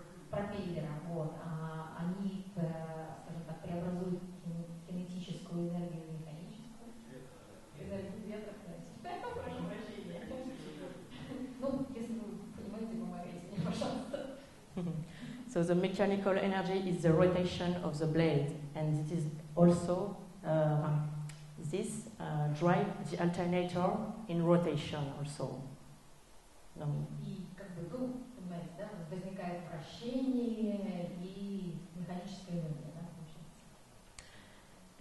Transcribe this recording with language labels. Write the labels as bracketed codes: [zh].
[ru] Пропеллера, вот, они, скажем так, преобразуют кинетическую энергию в механическую. Энергию ветра, прошу прощения. Ну, если вы понимаете, помогите мне, пожалуйста. [en] So the mechanical energy is the rotation of the blade, and it is also this drive the alternator in rotation also. [ru] И как бы, ну, понимаете, да, возникает вращение и механическая энергия, да, получается.